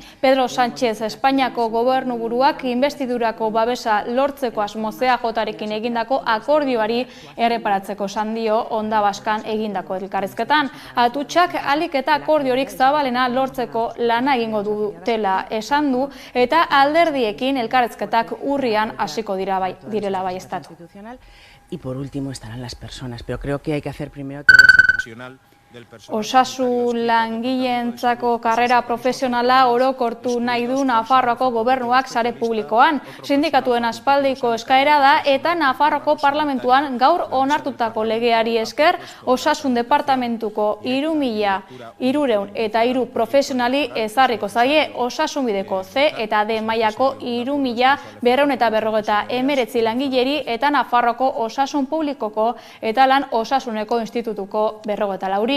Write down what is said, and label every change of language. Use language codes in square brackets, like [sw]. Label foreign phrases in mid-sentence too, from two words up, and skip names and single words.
[eu] Pedro Sánchez Espainiako gobernuburuak investidurako babesa lortzeko asmozea jotarekin egindako akordioari erreparatzeko esan dio Ondabaskan egindako elkarrizketan. Atutxak ahalik eta akordiorik zabalena lortzeko lana egingo dutela esan du eta alderdiekin elkarrizketak urrian hasiko direla baieztatu. [es] Y por último estarán las personas, pero creo que hay que hacer primero todo eso. [eu] Osasun langileentzako karrera profesionala orokortu nahi du Nafarroako gobernuak sare publikoan. Sindikatuen aspaldiko eskaera da eta Nafarroako parlamentuan gaur onartutako legeari esker osasun departamentuko 3.303 profesionali ezarriko zaie osasunbideko C eta D mailako 3.259 langileri eta Nafarroako osasun publikoko eta lan osasuneko institutuko 54.